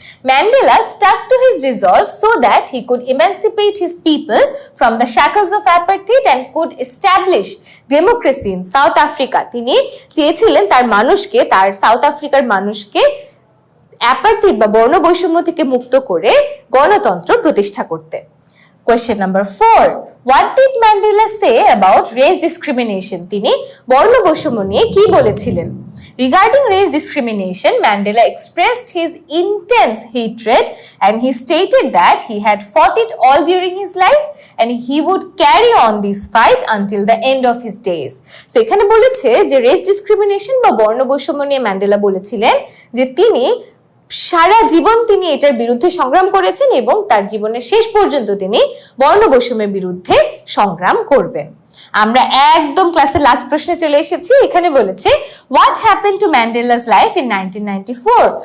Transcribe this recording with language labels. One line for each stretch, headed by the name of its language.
English: Mandela stuck to his resolve so that he could emancipate his people from the shackles of apartheid and could establish democracy in South Africa.
Bangla: তিনি চেয়েছিলেন তার মানুষকে, তার south আফ্রিকার মানুষকে অ্যাপার্থিড বা বর্ণ বৈষম্য থেকে মুক্ত করে গণতন্ত্র প্রতিষ্ঠা করতে।
English: Question number 4, what did Mandela say about race discrimination?
Bangla: তিনি বর্ণ বৈষম্য নিয়ে কি বলেছিলেন?
English: Regarding race discrimination, Mandela expressed his intense hatred and he stated that he had fought it all during his life and he would carry on this fight until the end of his days.
Bangla: So এখানে বলেছে যে race discrimination বা বর্ণ বৈষম্য নিয়ে Mandela বলেছিলেন যে তিনি সারা জীবন তিনি এটার বিরুদ্ধে সংগ্রাম করেছেন এবং তার জীবনের শেষ পর্যন্ত তিনি বর্ণ বৈষম্যের বিরুদ্ধে সংগ্রাম করবেন। আমরা একদম ক্লাসের লাস্ট প্রশ্নে চলে এসেছি। এখানে বলেছে
English: What happen to Mandela's life in 1994?